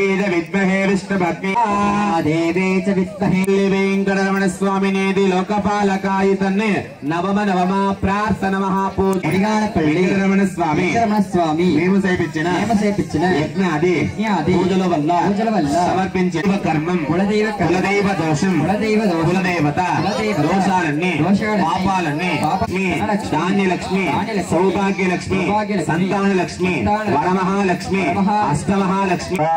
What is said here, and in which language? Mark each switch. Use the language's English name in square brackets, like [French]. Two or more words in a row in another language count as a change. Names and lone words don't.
[Sanskrit] च विद्महे विष्णुपत्नी देवी च विद्महे वेंकटरमण स्वामिने लोकपालकाय तन्ने नमः प्रार्थना महापूज वेंकटरमण स्वामी [Telugu] మేము చేపించిన యజ్ఞాది పూజల వల్ల సమర్పించే కర్మం కులదైవ దోషం కులదేవత దోషాలన్నీ పాపాలన్నీ ధాన్యలక్ష్మి సౌభాగ్యలక్ష్మి సంతానలక్ష్మి వరమహాలక్ష్మి అష్టమహాలక్ష్మి